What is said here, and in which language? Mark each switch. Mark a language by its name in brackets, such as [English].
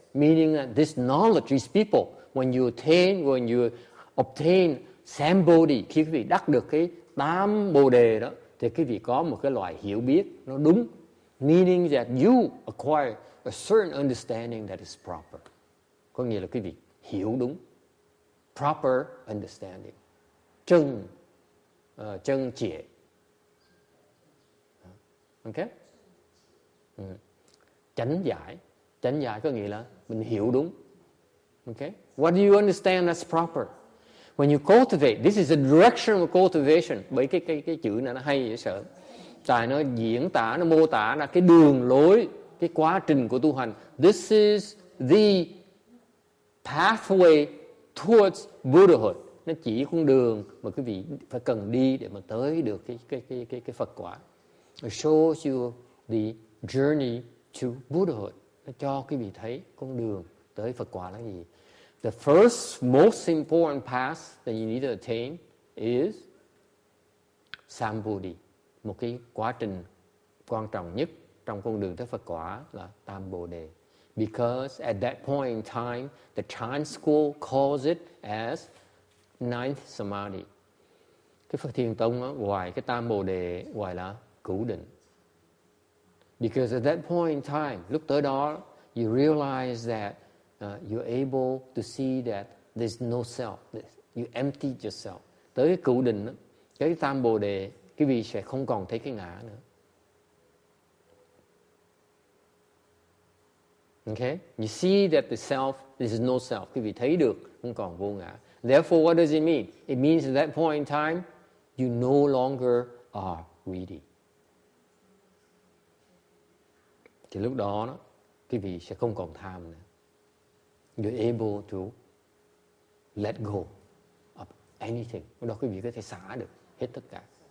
[English] Meaning that this knowledge, these people, when you obtain Sambodhi, [Vietnamese] khi quý vị đắc được cái tam Bồ đề đó, thì quý vị có một cái loại hiểu biết nó đúng. [English] Meaning that you acquire a certain understanding that is proper. [Vietnamese] Có nghĩa là quý vị hiểu đúng. [English] Proper understanding. [Vietnamese] Chân trịa. [English] Okay? [Vietnamese] Chánh giải có nghĩa là mình hiểu đúng. [English] Okay? What do you understand that's proper? When you cultivate, this is a direction of cultivation. [Vietnamese] Bởi cái chữ này nó hay dễ sợ. Tại nó diễn tả, nó mô tả là cái đường lối, cái quá trình của tu hành. [English] This is the pathway towards Buddhahood. [Vietnamese] Nó chỉ con đường mà quý vị phải cần đi để mà tới được cái Phật quả. [English] It shows you the journey to Buddhahood. [Vietnamese] Nó cho quý vị thấy con đường tới Phật quả là gì. [English] The first most important path that you need to attain is Sambodhi. [Vietnamese] Một cái quá trình quan trọng nhất trong con đường tới Phật quả là Tam Bồ Đề. [English] Because at that point in time, the Chan school calls it as ninth Samadhi. [Vietnamese] Cái Phật Thiền Tông đó, ngoài cái Tam Bồ Đề gọi là cửu định. [English] Because at that point in time, [Vietnamese] lúc tới đó, [English] you realize that you're able to see that there's no self. You empty yourself. [Vietnamese] Tới cái cửu định đó, cái Tam Bồ Đề, quý vị sẽ không còn thấy cái ngã nữa. [English] Okay? You see that the self, there is no self. [Vietnamese] Quý vị thấy được, không còn vô ngã. [English] Therefore, what does it mean? It means at that point in time, you no longer are greedy. [Vietnamese] Thì lúc đó, quý vị sẽ không còn tham nữa. [English] You're able to let go of anything. [Vietnamese] Lúc đó quý vị có thể xả được hết tất cả.